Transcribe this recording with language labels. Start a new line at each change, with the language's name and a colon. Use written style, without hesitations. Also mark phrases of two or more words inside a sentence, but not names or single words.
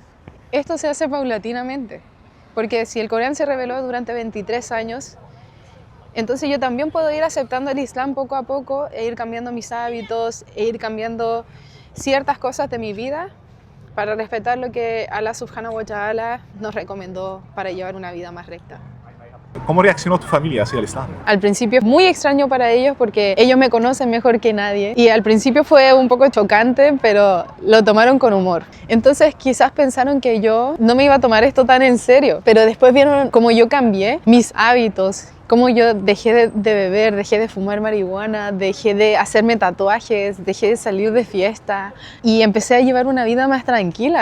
Spanish: Esto se hace paulatinamente, porque si el Corán se reveló durante 23 años, entonces yo también puedo ir aceptando el Islam poco a poco e ir cambiando mis hábitos, e ir cambiando ciertas cosas de mi vida para respetar lo que Allah
Arabic: سبحانه وتعالى
Spanish: nos recomendó para llevar una vida más recta. ¿Cómo reaccionó tu familia hacia el Islam? Al principio muy extraño para ellos porque ellos me conocen mejor que nadie y al principio fue un poco chocante, pero lo tomaron con humor. Entonces quizás pensaron que yo no me iba a tomar esto tan en serio, pero después vieron cómo yo cambié mis hábitos, cómo yo dejé de beber, dejé de fumar marihuana, dejé de hacerme tatuajes, dejé de salir de fiesta y empecé a llevar una vida más tranquila.